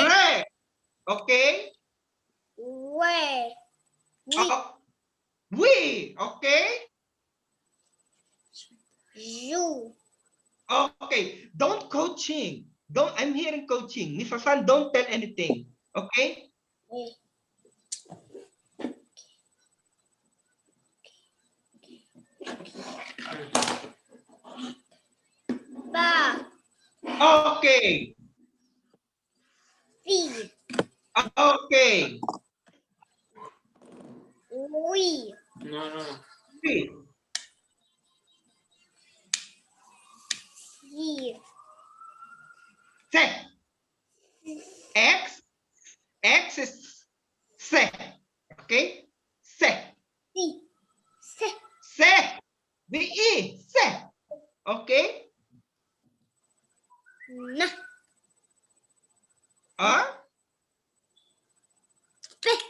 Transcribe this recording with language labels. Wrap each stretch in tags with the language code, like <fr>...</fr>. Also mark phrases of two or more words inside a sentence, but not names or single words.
<en>Re. Okay. We. We. We. Okay. You. Okay. Don't coaching. Don't. I'm hearing coaching. Miss Hasan, don't tell anything. Okay. Ba. Okay. Si. Okay. We. No. We. He. Se. X. X is se. Okay. Se. Si. Se. Se. V-E. Se. Okay. Na. Pe.</en>